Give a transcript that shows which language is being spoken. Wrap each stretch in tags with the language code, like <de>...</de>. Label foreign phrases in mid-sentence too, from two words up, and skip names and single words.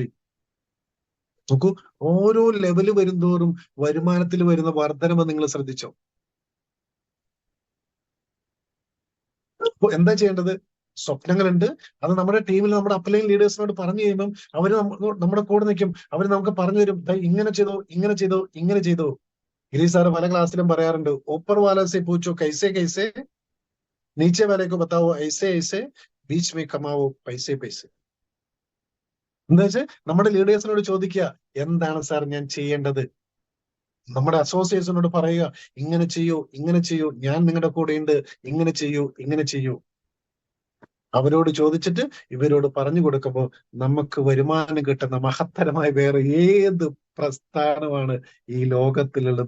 <ml>നോക്കൂ, ഓരോ ലെവല് വരുന്തോറും വരുമാനത്തിൽ വരുന്ന വർധനവ് നിങ്ങൾ ശ്രദ്ധിച്ചോ? അപ്പൊ എന്താ ചെയ്യേണ്ടത്? സ്വപ്നങ്ങളുണ്ട്. അത് നമ്മുടെ ടീമിൽ നമ്മുടെ</ml> <en>upline leaders</en> <ml>പറഞ്ഞു കഴിയുമ്പം അവര് നമ്മുടെ കൂടെ നിൽക്കും. അവര് നമുക്ക് പറഞ്ഞു തരും, ഇങ്ങനെ ചെയ്തോ, ഇങ്ങനെ ചെയ്തോ, ഇങ്ങനെ ചെയ്തോ. ഗിരീഷ് സാറ് പല ക്ലാസ്സിലും പറയാറുണ്ട്,</ml> <hi>ऊपर वाला से पूछो कैसे कैसे, नीचे वाले को बताओ ऐसे ऐसे, बीच में कमाओ पैसे पैसे.</hi> <ml>എന്താ വെച്ചാൽ നമ്മുടെ ലീഡേഴ്സിനോട് ചോദിക്കുക, എന്താണ് സാർ ഞാൻ ചെയ്യേണ്ടത്? നമ്മുടെ അസോസിയേഷനോട് പറയുക, ഇങ്ങനെ ചെയ്യൂ, ഇങ്ങനെ ചെയ്യൂ, ഞാൻ നിങ്ങളുടെ കൂടെ ഉണ്ട്, ഇങ്ങനെ ചെയ്യൂ, ഇങ്ങനെ ചെയ്യൂ. അവരോട് ചോദിച്ചിട്ട് ഇവരോട് പറഞ്ഞു കൊടുക്കുമ്പോൾ നമുക്ക് വരുമാനം കിട്ടുന്ന മഹത്തരമായ വേറെ ഏത് പ്രസ്ഥാനമാണ് ഈ ലോകത്തിലുള്ളത്?</ml>